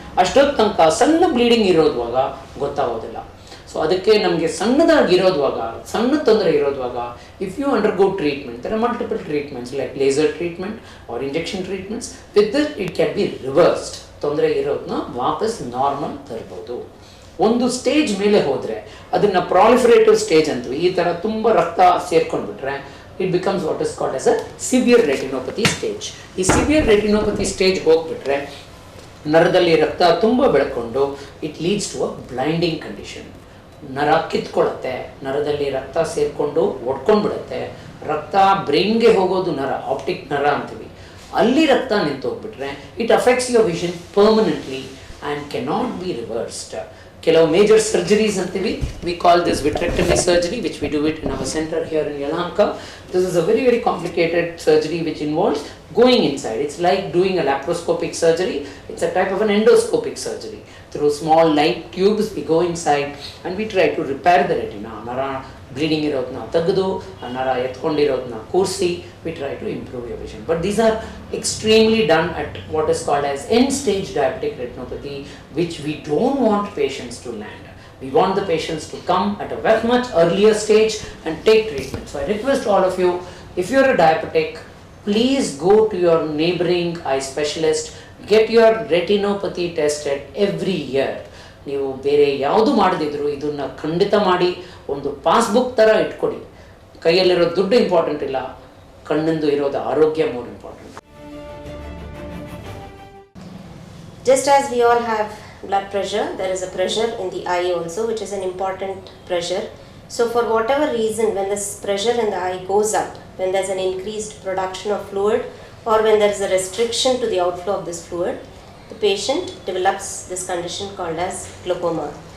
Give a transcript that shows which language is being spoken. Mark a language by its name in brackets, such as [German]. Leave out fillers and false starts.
[Kannada] ಅಷ್ಟೊತ್ತು ತನಕ ಸಣ್ಣ ಬ್ಲೀಡಿಂಗ್ ಇರೋದುವಾಗ ಗೊತ್ತಾಗೋದಿಲ್ಲ. ಸೊ ಅದಕ್ಕೆ ನಮಗೆ ಸಣ್ಣದಾಗಿರೋದುವಾಗ, ಸಣ್ಣ ತೊಂದರೆ ಇರೋದುವಾಗ, [English] If you undergo treatment, there are multiple treatments like laser treatment or injection treatments. With this it can be reversed. [Kannada] ತೊಂದರೆ ಇರೋದನ್ನ ವಾಪಸ್ ನಾರ್ಮಲ್ ತರ್ಬೋದು. ಒಂದು ಸ್ಟೇಜ್ ಮೇಲೆ ಹೋದರೆ ಅದನ್ನು ಪ್ರಾಲಿಫರೇಟಿವ್ ಸ್ಟೇಜ್ ಅಂತೀವಿ. ಈ ಥರ ತುಂಬ ರಕ್ತ ಸೇರ್ಕೊಂಡ್ಬಿಟ್ರೆ [English] it becomes what is called as a severe retinopathy stage. [Kannada] ಈ ಸಿವಿಯರ್ ರೆಟಿನೋಪತಿ ಸ್ಟೇಜ್ ಹೋಗ್ಬಿಟ್ರೆ ನರದಲ್ಲಿ ರಕ್ತ ತುಂಬ ಬೆಳ್ಕೊಂಡು [English] It leads to a blinding condition. [Kannada] ನರ ಕಿತ್ಕೊಳ್ಳುತ್ತೆ, ನರದಲ್ಲಿ ರಕ್ತ ಸೇರಿಕೊಂಡು ಒಡ್ಕೊಂಡ್ಬಿಡುತ್ತೆ. ರಕ್ತ ಬ್ರೈನ್ಗೆ ಹೋಗೋದು ನರ, ಆಪ್ಟಿಕ್ ನರ ಅಂತೀವಿ, ಅಲ್ಲಿ ರಕ್ತ ನಿಂತೋಗ್ಬಿಟ್ರೆ [English] It affects your vision permanently and cannot be reversed. [Kannada] ಕೆಲವು ಮೇಜರ್ ಸರ್ಜರೀಸ್ ಅಂತೀವಿ. [English] We call this vitrectomy surgery which we do it in our centre here in Yelahanka. This is a very, very complicated surgery which involves going inside. It's like doing a laparoscopic surgery. It's a type of an endoscopic surgery. Through small light tubes we go inside and we try to repair the retina. [Kannada] Nara bleeding irodna tagdu, nara etkondirodna kursi, [English] we try to improve your vision. But these are extremely done at what is called as end stage diabetic retinopathy, which we don't want patients to land. We want the patients to come at a very much earlier stage and take treatment. So I request all of you, if you're a diabetic, please go to your neighboring eye specialist, get your retinopathy tested every year. [Kannada] ನೀವು ಬೇರೆ ಯಾವುದು ಮಾಡದಿದ್ರು ಇದನ್ನು ಖಂಡಿತ ಮಾಡಿ ಒಂದು passbook ಥರ ಇಟ್ಕೊಡಿ. ಕೈಯಲ್ಲಿರೋ ದುಡ್ಡು important ಇಲ್ಲ, ಕಣ್ಣಿಂದು ಇರೋದು ಆರೋಗ್ಯ more important. [English] Just as we all have blood pressure, there is a pressure in the eye also, which is an important pressure. So for whatever reason, when this pressure in the eye goes up, when there's an increased production of fluid or when there is a restriction to the outflow of this fluid, the patient develops this condition called as glaucoma.